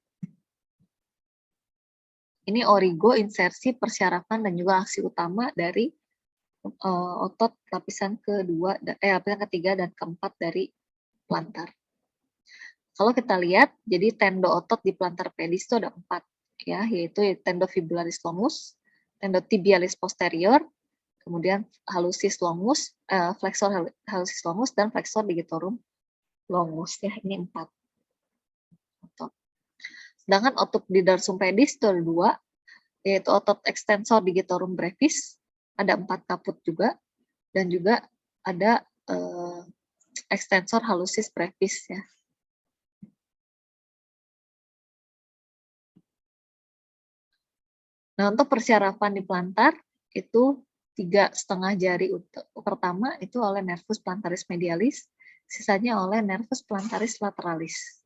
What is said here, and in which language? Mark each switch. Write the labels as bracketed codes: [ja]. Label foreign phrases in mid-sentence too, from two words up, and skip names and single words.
[id] Ini origo, insersi, persyarafan, dan juga aksi utama dari otot lapisan ketiga dan keempat dari plantar. Kalau kita lihat, jadi tendo otot di [la] plantar pedis [id] itu ada 4, ya, yaitu tendo [la] fibularis longus, [id] tendo [la] tibialis posterior, [id] kemudian [la] hallucis longus, flexor hallucis longus, [id] dan [la] flexor digitorum longus. [id] Ya, ini 4 otot. Sedangkan otot di [la] dorsum pedis [id] itu ada 2, yaitu otot [la] extensor digitorum brevis, [id] ada 4 kaput juga, dan juga ada [la] extensor hallucis brevis [id] ya. Nah, untuk persyarafan di plantar itu 3,5 jari pertama itu oleh [la] nervus plantaris medialis, [id] sisanya oleh [la] nervus plantaris lateralis.